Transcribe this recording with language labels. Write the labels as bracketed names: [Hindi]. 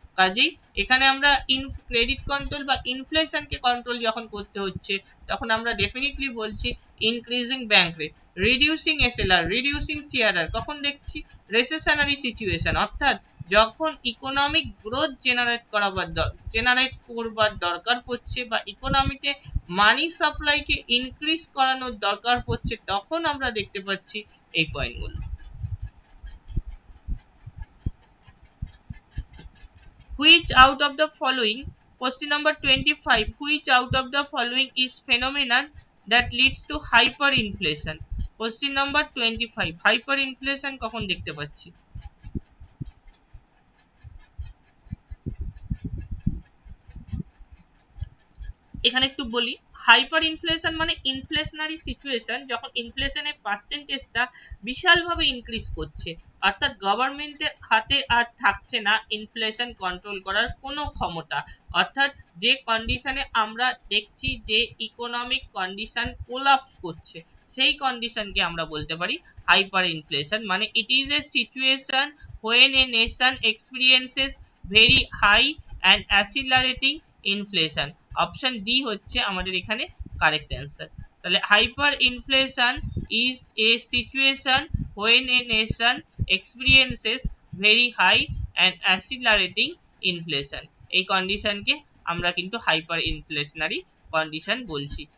[Bangla] কাজেই এখানে আমরা ক্রেডিট কন্ট্রোল বা ইনফ্লেশনকে কন্ট্রোল যখন করতে হচ্ছে, তখন আমরা ডেফিনেটলি বলছি increasing bank rate, reducing SLR, reducing CRR, কখন দেখছি রেসেশনারি সিচুয়েশন, অর্থাৎ যখন ইকোনমিক গ্রোথ জেনারেট করবার দরকার পড়ছে বা ইকোনমিতে মানি সাপ্লাইকে ইনক্রিজ করানোর দরকার পড়ছে, তখন আমরা দেখতে পাচ্ছি এই পয়েন্টগুলো। [English] Which out of the following, question number 25, which out of the following is phenomenon that leads to hyperinflation? Question number 25, hyperinflation [Bangla] কখন দেখতে পাচ্ছি? এখানে একটু বলি, হাইপার ইনফ্লেশন মানে ইনফ্লেশনারি সিচুয়েশন, যখন ইনফ্লেশনের পার্সেন্টেজটা বিশালভাবে ইনক্রিজ করছে, অর্থাৎ গভর্নমেন্টের হাতে আর থাকছে না ইনফ্লেশন কন্ট্রোল করার কোনো ক্ষমতা, অর্থাৎ যে কন্ডিশনে আমরা দেখছি যে ইকোনমিক কন্ডিশন কোলাপস করছে, সেই কন্ডিশনকে আমরা বলতে পারি হাইপার ইনফ্লেশন। মানে [English] It is a situation when a nation experiences very high and accelerating inflation. [Bangla] Option D হচ্ছে আমাদের এখানে কারেক্ট অ্যান্সার। তাহলে hyper inflation is a situation [English] when a nation experiences very high and accelerating inflation, [Bangla] এই কন্ডিশনকে আমরা কিন্তু hyper inflationary condition বলছি।